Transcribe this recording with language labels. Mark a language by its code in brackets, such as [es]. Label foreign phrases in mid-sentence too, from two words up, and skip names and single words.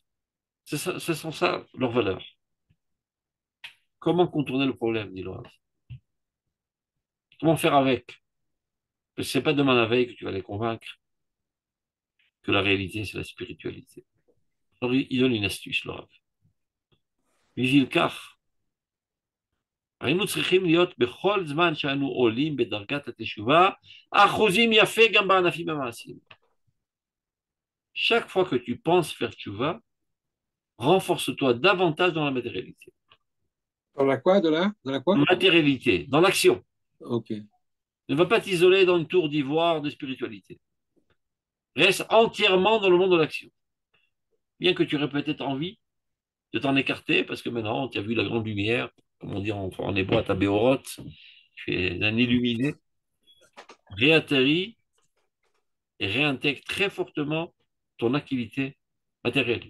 [fr] Ce sont ça leurs valeurs. Comment contourner le problème, dit Loaz? Comment faire avec? Parce que c'est pas demain la veille que tu vas les convaincre que la réalité, c'est la spiritualité. Alors, il donne une astuce, Loaz. [he] בשביל כך, היינו צריכים להיות בכל זמן שאנו עולים בדרגת התשובה, אחוזים יפה גם בענפים המעשיים. [fr] Chaque fois que tu penses faire tchouva, renforce-toi davantage dans la matérialité. Dans la quoi, dans la quoi? Matérialité, dans l'action. Ok. Ne va pas t'isoler dans une tour d'ivoire de spiritualité. Reste entièrement dans le monde de l'action. Bien que tu aurais peut-être envie de t'en écarter, parce que maintenant, tu as vu la grande lumière, comme on dit en hébreu, [he] תא באורות, [fr] tu es un illuminé, réatterris et réintègre très fortement ton activité matérielle.